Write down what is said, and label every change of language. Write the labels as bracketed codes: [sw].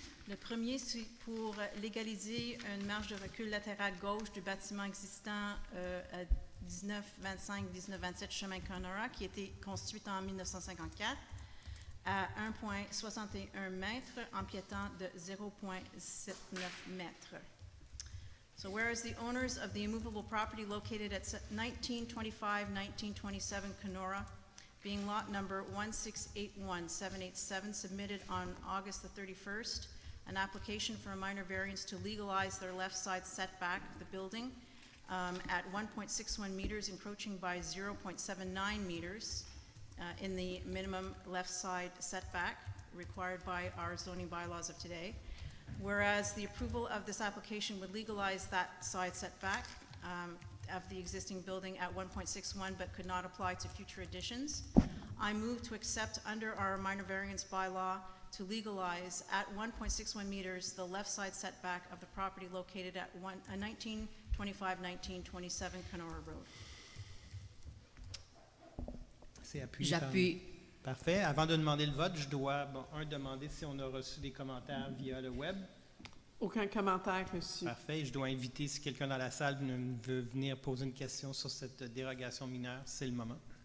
[fr] Le premier, c'est pour légaliser une marge de recul latérale gauche du bâtiment existant à 1925-1927 chemin Conora, qui a été construite en 1954 à 1,61 mètres, empiétant de 0,79 mètres. [en] So whereas the owners of the immovable property located at 1925-1927 Kenora, being lot number 1681787, submitted on August the 31st an application for a minor variance to legalize their left side setback of the building at 1.61 meters, encroaching by 0.79 meters in the minimum left side setback required by our zoning bylaws of today. Whereas the approval of this application would legalize that side setback of the existing building at 1.61 but could not apply to future additions, I move to accept under our minor variance bylaw to legalize at 1.61 meters the left side setback of the property located at 1925-1927 Kenora Road. [fr] C'est appuyé. J'appuie. Parfait. Avant de demander le vote, je dois, demander si on a reçu des commentaires via le web. Aucun commentaire reçu. Parfait. Je dois inviter, si quelqu'un dans la salle veut venir poser une question sur cette dérogation mineure, c'est le moment.